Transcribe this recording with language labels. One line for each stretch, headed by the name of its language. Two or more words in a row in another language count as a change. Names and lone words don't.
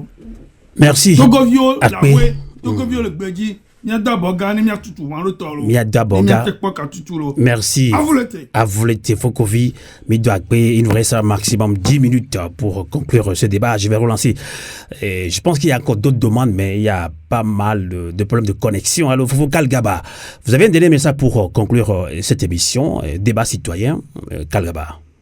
French: merci
Ewe: Togoviwo la we Togoviwo le gbe dzi mía da bɔga ne mía tutu wɔn alo tɔ lo mía da bɔga mía te kpɔ ka tutu lo
French: merci Avulete Fokovi mi doit il nous reste maximum 10 minutes pour conclure ce débat. Je vais relancer. Je pense qu'il y a encore d'autres demandes, mais il y a pas mal de problèmes de connexion. Alors, Fofo Kalgaba, vous avez un dernier message pour conclure cette émission, débat citoyen, Kalgaba.